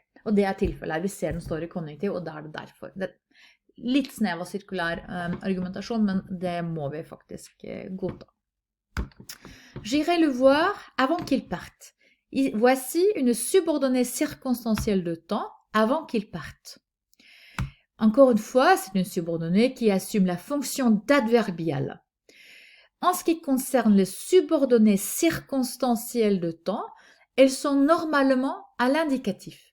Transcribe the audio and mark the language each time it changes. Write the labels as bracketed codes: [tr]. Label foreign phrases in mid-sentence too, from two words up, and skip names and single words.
[no] Og det er tilfellet her, vi ser den står i konjunktiv, og da er det derfor. Det er litt snev av sirkulær argumentasjon, men det må vi faktisk godta. [fr] J'irai le voir avant qu'il parte. Voici une subordonnée circonstancielle de temps avant qu'il parte. Encore une fois, c'est une subordonnée qui assume la fonction d'adverbial. En ce qui concerne les subordonnées circonstancielles de temps, elles sont normalement à l'indicatif.